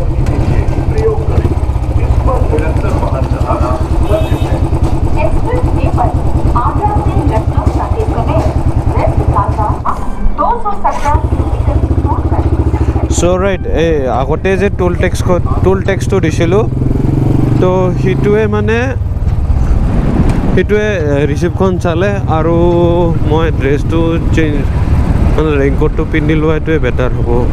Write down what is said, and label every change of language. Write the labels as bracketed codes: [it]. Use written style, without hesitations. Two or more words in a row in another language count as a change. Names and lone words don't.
[hi] एक्सप्रेसवे पर आगरा से लखनऊ छत्तीसगढ़ रेस्ट प्लाजा 217 किलोमीटर दूर पर [en] so right [as] এই আগতে যে টোল টেক্সটো দিছিলোঁ তো সেইটোৱে ৰিচিপ্টখন চালে আৰু মই ড্ৰেছটো চেঞ্জ মানে ৰেইনকোটটো পিন্ধি লোৱাটোৱে বেটাৰ হ'ব